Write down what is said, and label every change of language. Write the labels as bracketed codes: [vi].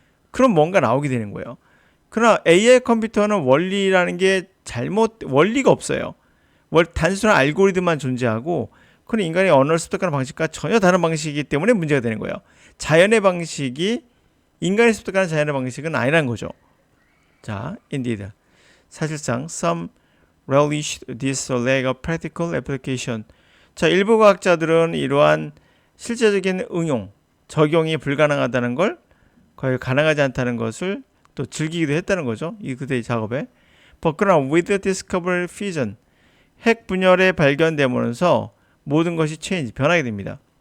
[ko] 그럼 뭔가 나오게 되는 거예요. 그러나 AI 컴퓨터는 원리라는 게 원리가 없어요. 단순한 알고리즘만 존재하고, 그런 인간이 언어를 습득하는 방식과 전혀 다른 방식이기 때문에 문제가 되는 거예요. 자연의 방식이 인간이 습득하는 자연의 방식은 아니라는 거죠. [en] 자, indeed. [ko] 사실상 [en] some relish this lack of practical application. [ko] 자, 일부 과학자들은 이러한 실제적인 적용이 불가능하다는 걸, 거의 가능하지 않다는 것을 또 즐기기도 했다는 거죠. 이 그대의 작업에. 그러나 [en] with the discovery fusion, [ko] 핵 분열의 발견되면서 모든 것이 변하게 됩니다.